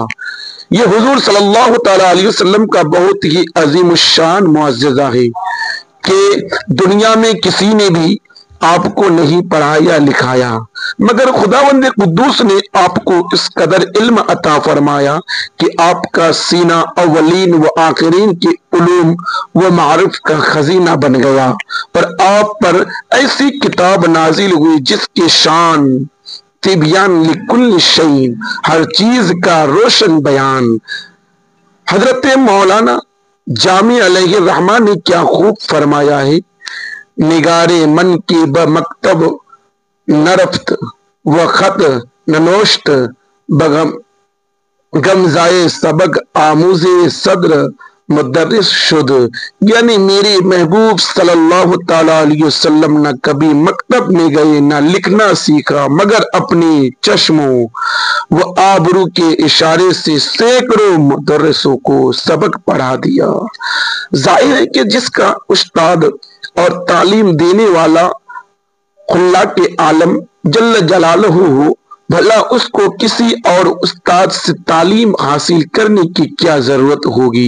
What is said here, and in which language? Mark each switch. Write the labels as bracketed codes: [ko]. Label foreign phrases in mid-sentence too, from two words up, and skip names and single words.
[ur] یہ حضور صلی اللہ تعالی علیہ وسلم کا بہت ہی عظیم الشان معجزہ ہے کہ دنیا میں کسی نے بھی آپ کو نہیں پڑھایا لکھایا، مگر خداوند قدوس نے آپ کو اس قدر علم عطا فرمایا کہ آپ کا سینہ اولین و آخرین کے علوم و معارف کا خزینہ بن گیا، اور آپ پر ایسی کتاب نازل ہوئی جس کے شان [ar] تبیان لکل شیء، [ur] ہر چیز کا روشن بیان۔ حضرت مولانا جامی علیہ الرحمہ نے کیا خوب فرمایا ہے، [fa] نگار من کی بمکتب نرفت و خط ننوشت گمزائے سبق آموز صدر مدرس شد، [ur] یعنی میرے محبوب صلی اللہ تعالی علیہ وسلم نہ کبھی مکتب میں گئے، نہ لکھنا سیکھا، مگر اپنے چشموں و آبرو کے اشارے سے سینکڑوں مدرسوں کو سبق پڑھا دیا۔ ظاہر ہے کہ جس کا استاد اور تعلیم دینے والا خلاق عالم جل جلالہ ہو، بھلا اس کو کسی اور استاد سے تعلیم حاصل کرنے کی کیا ضرورت ہوگی۔